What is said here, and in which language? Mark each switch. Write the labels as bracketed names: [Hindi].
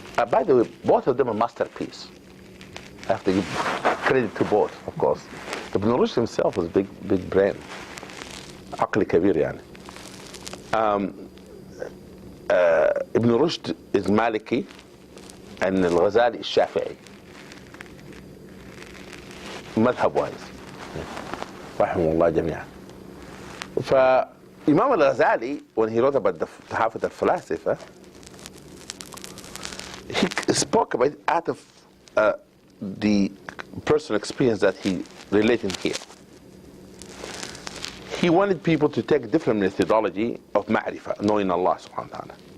[English] By the way, both of them are masterpiece. I have to give credit to both, of course. Ibn Rushd himself was big brain. [Arabic] عقل كبير يعني. [English] Ibn Rushd is Maliki and al-Ghazali is Shafi'i. [Arabic] مذهب وايز رحمه الله جميعا. [English] فإمام al-Ghazali, when he wrote about the Tahafut al-Falasifa, he spoke about it out of the personal experience that he related here. He wanted people to take different methodology of ma'rifah, knowing Allah subhanahu wa ta'ala.